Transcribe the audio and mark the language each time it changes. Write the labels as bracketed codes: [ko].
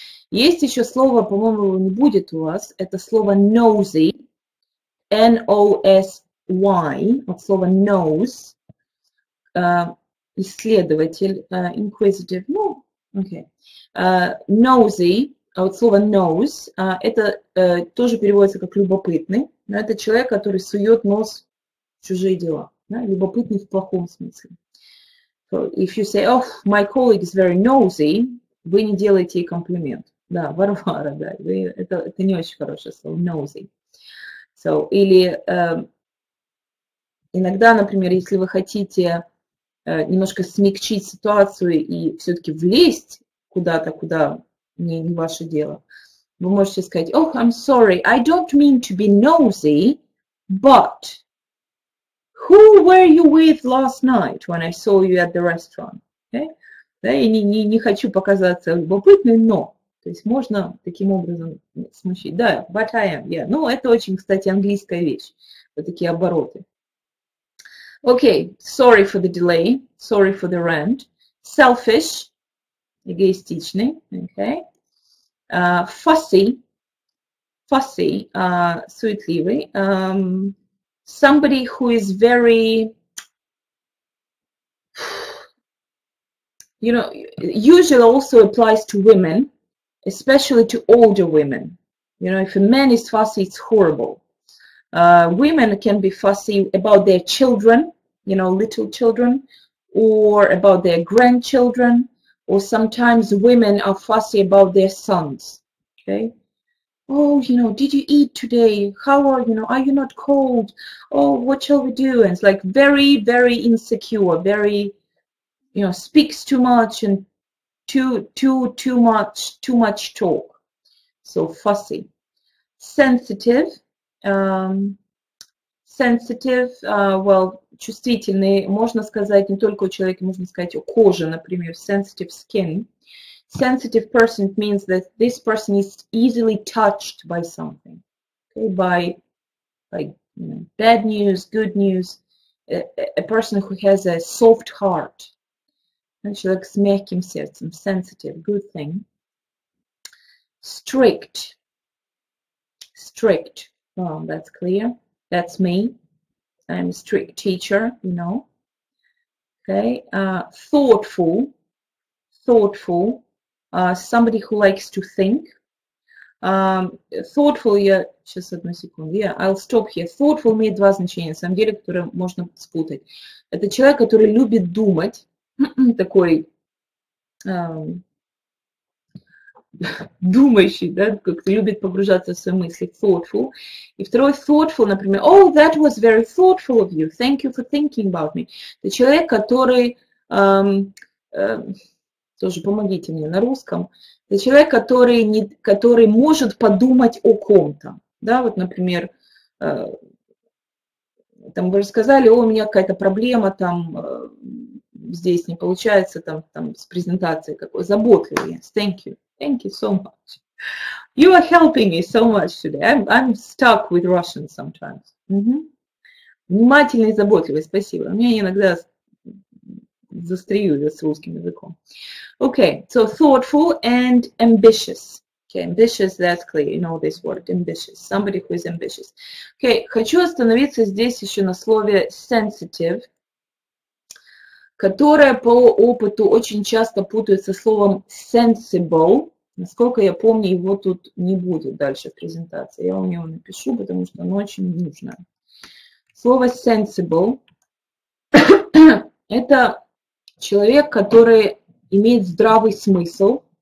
[ru] Есть еще слово, по-моему, его не будет у вас, это слово nosy, N-O-S-Y, от слова nose, исследователь, inquisitive, ну, окей. Nosy, от слова nose, это тоже переводится как любопытный, но это человек, который сует нос в чужие дела, да, любопытный в плохом смысле. [en] So if you say, oh, my colleague is very nosy, [ru] вы не делаете ей комплимент. Да, Варвара, да, это не очень хорошее слово, nosy. [en] So, [ru] или иногда, например, если вы хотите немножко смягчить ситуацию и все-таки влезть куда-то, куда не ваше дело, вы можете сказать, [en] oh, I'm sorry, I don't mean to be nosy, but who were you with last night when I saw you at the restaurant? Okay? [ru] Да, я не хочу показаться любопытной, но... То есть можно таким образом смущать. [en] Да, but I am, yeah. [ru] Ну, это очень, кстати, английская вещь. Вот такие обороты. [en] Okay, sorry for the delay. Sorry for the rant. Selfish. Эгоистичный. Okay. Fussy. Fussy. Суетливый. Somebody who is very... You know, usually also applies to women. Especially to older women. You know, if a man is fussy, it's horrible. Women can be fussy about their children, you know, little children, or about their grandchildren, or sometimes women are fussy about their sons, okay? Oh, you know, did you eat today? How are you? Know, are you not cold? Oh, what shall we do? And it's like very, very insecure, very, you know, speaks too much and too much talk. So fussy. Sensitive. [ru] Sensitive, well, чувствительный, можно сказать не только у человека, можно сказать у кожи, например, sensitive skin. [en] Sensitive person means that this person is easily touched by something, okay? By you know, bad news, good news. A person who has a soft heart. [ru] Человек с мягким сердцем, sensitive, good thing. [en] Strict. Strict, well, that's clear. That's me. I'm a strict teacher, you know. Okay. Thoughtful. Thoughtful. Somebody who likes to think. [ru] Thoughtful, я сейчас одну секунду. [en] I'll stop here. [ru] Thoughtful имеет два значения, на самом деле, которые можно спутать. Это человек, который любит думать. Такой думающий, да, как-то любит погружаться в свои мысли, thoughtful. И второй thoughtful, например, [en] oh, that was very thoughtful of you, thank you for thinking about me. [ru] Это человек, который, тоже помогите мне на русском, это человек, который может подумать о ком-то. Да, вот, например, там вы рассказали, о, у меня какая-то проблема, там, здесь не получается, там с презентацией какой, заботливый. [en] Yes, thank you so much. You are helping me so much today. I'm stuck with Russian sometimes. [ru] Внимательный и заботливый, спасибо. У меня иногда застряю с русским языком. [en] Okay, so thoughtful and ambitious. Okay, ambitious, that's clear, you know this word, ambitious. Somebody who is ambitious. [ru] Okay, хочу остановиться здесь еще на слове sensitive. которое по опыту очень часто путают со словом sensible. Насколько я помню, его тут не будет дальше в презентации. Я вам его напишу, потому что оно очень нужно. Слово sensible – это человек, который имеет здравый смысл.